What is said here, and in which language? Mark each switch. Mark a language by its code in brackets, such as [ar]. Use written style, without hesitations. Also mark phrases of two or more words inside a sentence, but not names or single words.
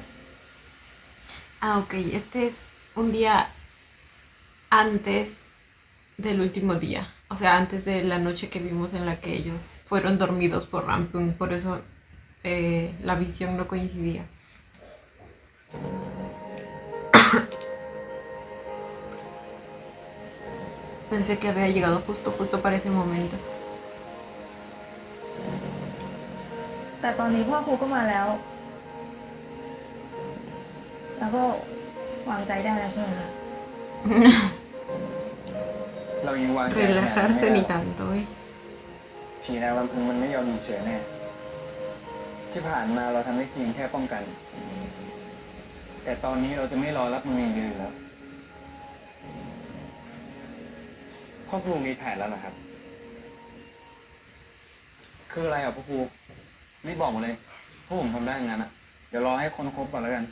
[es] Ah, ok. Este es un día antes del último día. O sea, antes de la noche que vimos en la que ellos fueron dormidos por Rampung. Por eso la visión no coincidía. Pensé que había llegado justo para ese momento. [th] แต่ตอนนี้พ่อครูก็มาแล้ว แล้วก็วางใจได้แล้วใช่ไหมคะ เรายังวางใจขนาดนั้น [es] Relajarse [th] ไม่ [es] ni [th] ได้ [es] tanto, ¿eh? [th] ผีนางลำพึงมันไม่ยอมอยู่เฉยแน่ ที่ผ่านมาเราทำได้เพียงแค่ป้องกัน แต่ตอนนี้เราจะไม่รอรับมืออย่างเดียวอยู่แล้ว พ่อครูมีแผนแล้วนะครับ คืออะไรอ่ะพ่อครูรีบบอกมาเลยพวกผมทำได้อย่างนั้นอ่ะ เดี๋ยวรอให้คนครบก่อนแล้วกัน